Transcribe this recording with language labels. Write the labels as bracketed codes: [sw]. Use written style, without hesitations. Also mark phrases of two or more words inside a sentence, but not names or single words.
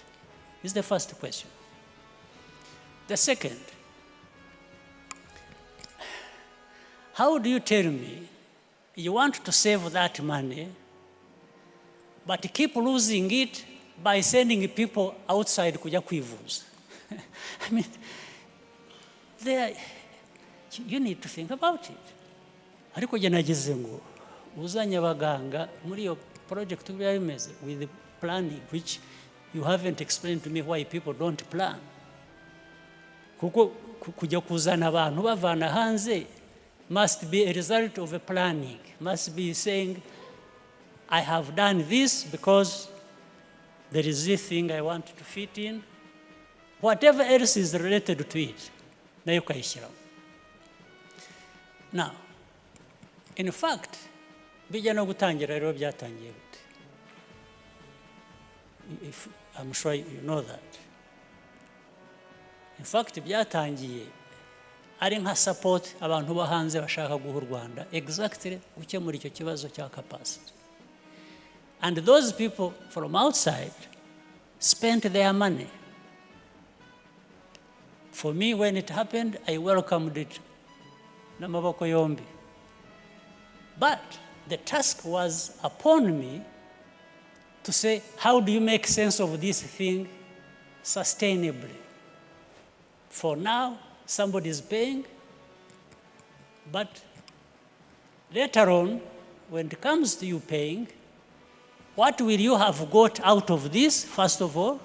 [en] This is the first question. The second, how do you tell me you want to save that money, but keep losing it by sending people outside [rw] kuja kwivuza? [en] I mean, you need to think about it. [rw] Ariko jye nagize ngo uzanye abaganga muri yo project bimeze [en] with the planning, which you haven't explained to me why people don't plan. [rw] Kuko kujya kuzana abantu bavana hanze [en] must be a result of a planning, must be saying, I have done this because there is this thing I want to fit in. Whatever else is related to it, [rw] nayo ukayishyiramo. [en] Now, in fact, [rw] bijya no gutangira rero byatangiye gute? [en] I'm sure you know that. In fact, [rw] byatangiye ari nka support abantu bo hanze bashaka guha u Rwanda exactly gukemura icyo kibazo cya capacity. [en] And those people from outside spent their money. For me, when it happened, I welcomed it [rw] n'amaboko yombi. [en] But the task was upon me to say, how do you make sense of this thing sustainably? For now, somebody is paying, but later on, when it comes to you paying, what will you have got out of this, first of all?